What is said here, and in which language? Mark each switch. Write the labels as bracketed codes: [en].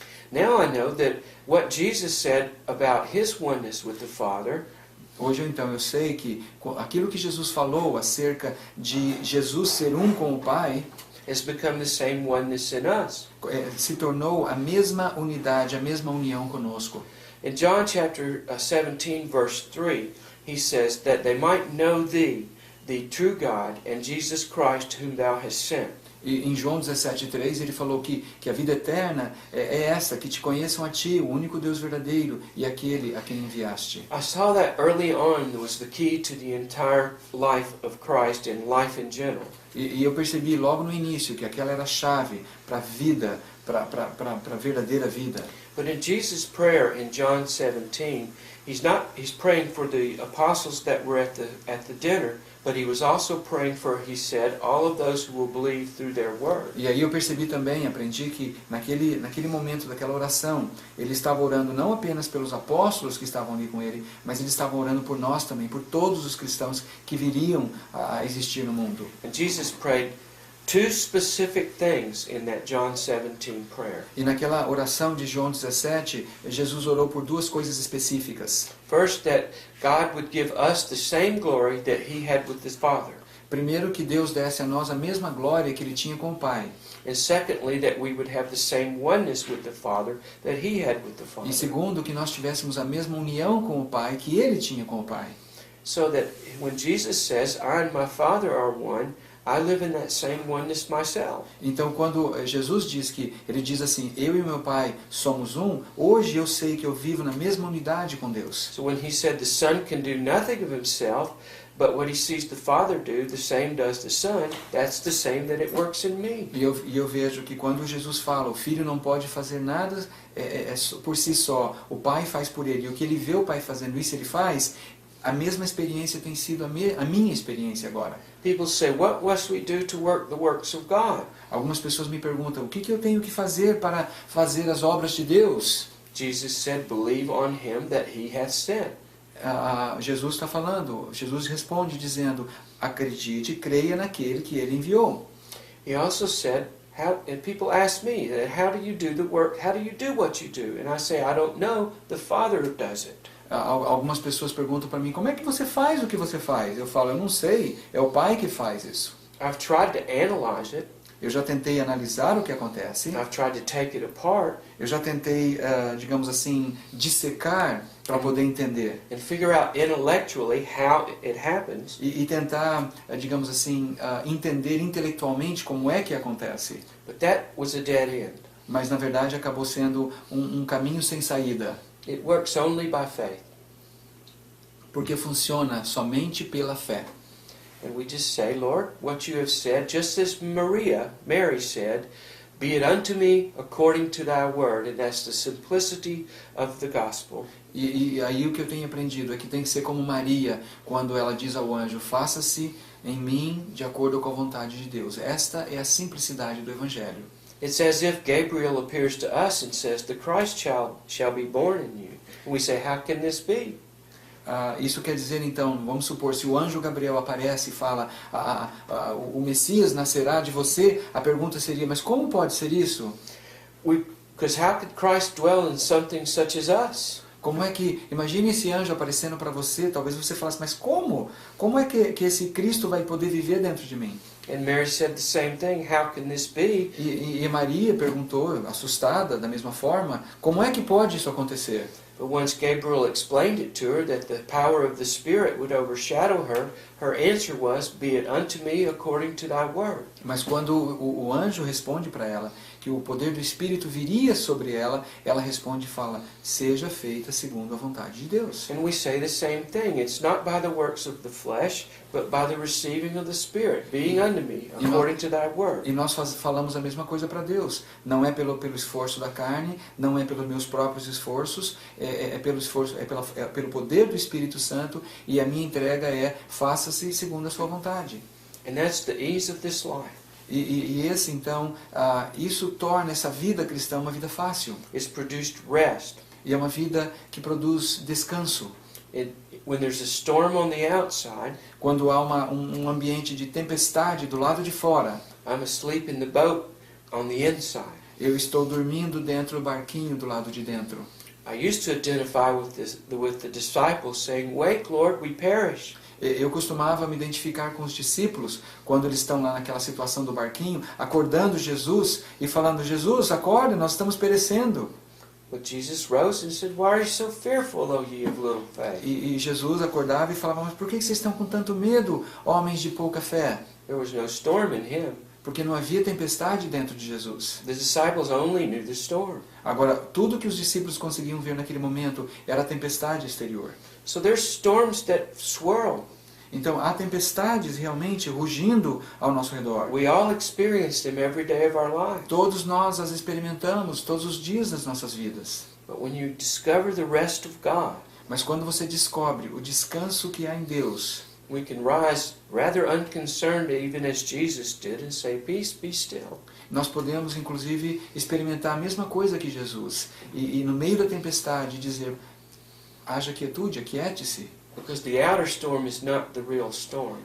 [en] Now I know that what Jesus said about His oneness with the Father, [pt] hoje então eu sei que aquilo que Jesus falou acerca de Jesus ser um com o Pai [en] has become the same oneness in us. [pt] Se tornou a mesma unidade, a mesma união conosco. [en] In John chapter 17 verse 3, he says that they might know thee, the true God, and Jesus Christ whom thou hast sent. [pt] E em João 17,3 ele falou que a vida eterna é essa, que te conheçam a ti, o único Deus verdadeiro, e aquele a quem enviaste. [en] I saw that early on was the key to the entire life of Christ and life in general. [pt] E eu percebi logo no início que aquela era a chave para a vida, para a verdadeira vida. [en] But in Jesus' prayer in John 17, he's praying for the apostles that were at the dinner, but he was also praying for, he said, all of those who will believe through their word. [pt] E aí eu percebi também, aprendi que naquele momento daquela oração, ele estava orando não apenas pelos apóstolos que estavam ali com ele, mas ele estava orando por nós também, por todos os cristãos que viriam a existir no mundo. [en] And Jesus prayed two specific things in that John 17 prayer. [pt] E naquela oração de João 17, Jesus orou por duas coisas específicas. [en] First, that God would give us the same glory that He had with His Father. [pt] Primeiro, que Deus desse a nós a mesma glória que Ele tinha com o Pai. [en] And secondly, that we would have the same oneness with the Father that He had with the Father. [pt] E segundo, que nós tivéssemos a mesma união com o Pai que Ele tinha com o Pai. [en] So that when Jesus says, I and my Father are one, I live in that same oneness myself. [pt] Então, quando Jesus ele diz assim, eu e meu Pai somos um, hoje eu sei que eu vivo na mesma unidade com Deus. [en] So when He said the Son can do nothing of Himself, but what He sees the Father do, the same does the Son, that's the same that it works in me. [pt] E eu vejo que quando Jesus fala, o Filho não pode fazer nada por si só, o Pai faz por ele, e o que ele vê o Pai fazendo isso, ele faz. A mesma experiência tem sido a minha experiência agora. [en] People say, what must we do to work the works of God? [pt] Algumas pessoas me perguntam, o que eu tenho que fazer para fazer as obras de Deus? [en] Jesus said, believe on Him that He hath sent. [pt] Jesus está falando, Jesus responde dizendo, acredite e creia naquele que Ele enviou. [en] He also said, and people ask me, how do you do the work? How do you do what you do? And I say, I don't know. The Father does it. [pt] Algumas pessoas perguntam para mim, como é que você faz o que você faz? Eu falo, eu não sei, é o Pai que faz isso. [en] I've tried to analyze it. [pt] Eu já tentei analisar o que acontece. [en] I've tried to take it apart. [pt] Eu já tentei, digamos assim, dissecar para poder entender. [en] And figure out intellectually how it happens. [pt] E tentar, digamos assim, entender intelectualmente como é que acontece. [en] But that was a dead end. [pt] Mas na verdade acabou sendo um caminho sem saída. [en] It works only by faith. [pt] Porque funciona somente pela fé. [en] And we just say, Lord, what you have said, just as Mary said, be it unto me according to thy word. And that's the simplicity of the gospel. [pt] E aí o que eu tenho aprendido é que tem que ser como Maria, quando ela diz ao anjo, faça-se em mim de acordo com a vontade de Deus. Esta é a simplicidade do Evangelho. [en] It's as if Gabriel appears to us and says, the Christ shall be born in you. And we say, how can this be? [pt] Isso quer dizer, então, vamos supor, se o anjo Gabriel aparece e fala, o Messias nascerá de você, a pergunta seria, mas como pode ser isso? [en] Because how could Christ dwell in something such as us? [pt] Como é que, imagine esse anjo aparecendo para você, talvez você falasse, mas como? Como é que esse Cristo vai poder viver dentro de mim? [en] And Mary said the same thing. How can this be? [pt] E Maria perguntou, assustada, da mesma forma, como é que pode isso acontecer? [en] But once Gabriel explained it to her, that the power of the Spirit would overshadow her, her answer was, "Be it unto me according to thy word." [pt] Mas quando o anjo responde para ela que o poder do Espírito viria sobre ela, ela responde e fala, seja feita segundo a vontade de Deus. [en] And we say the same thing. It's not by the works of the flesh, but by the receiving of the Spirit, being unto me according to thy word. [pt] E nós falamos a mesma coisa para Deus. Não é pelo esforço da carne, não é pelos meus próprios esforços, é pelo poder do Espírito Santo, e a minha entrega é, faça-se segundo a sua vontade. [en] And that's the ease of this life. [pt] E esse, então, isso torna essa vida cristã uma vida fácil. [en] It's produced rest. [pt] E é uma vida que produz descanso. [en] When there's a storm on the outside, [pt] quando há um ambiente de tempestade do lado de fora, [en] I'm asleep in the boat on the inside. [pt] Eu estou dormindo dentro do barquinho do lado de dentro. [en] I used to identify with the disciples saying, "Wake, Lord, we perish." [pt] Eu costumava me identificar com os discípulos quando eles estão lá naquela situação do barquinho, acordando Jesus e falando, Jesus, acorda, nós estamos perecendo. [en] But Jesus rose and said, "Why are you so fearful, O ye of little faith?" [pt] E Jesus acordava e falava, mas por que vocês estão com tanto medo, homens de pouca fé? [en] There was no storm in him. [pt] Porque não havia tempestade dentro de Jesus. [en] The disciples only knew the storm. [pt] Agora, tudo que os discípulos conseguiam ver naquele momento era a tempestade exterior. [en] So there's storms that swirl. [pt] Então, há tempestades realmente rugindo ao nosso redor. [en] We all experience them every day of our lives. [pt] Todos nós as experimentamos todos os dias das nossas vidas. [en] But when you discover the rest of God, [pt] mas quando você descobre o descanso que há em Deus, [en] we can rise rather unconcerned, even as Jesus did, and say, "Peace, be still." [pt] Nós podemos, inclusive, experimentar a mesma coisa que Jesus. E no meio da tempestade dizer, haja quietude, aquiete-se. [en] Because the outer storm is not the real storm.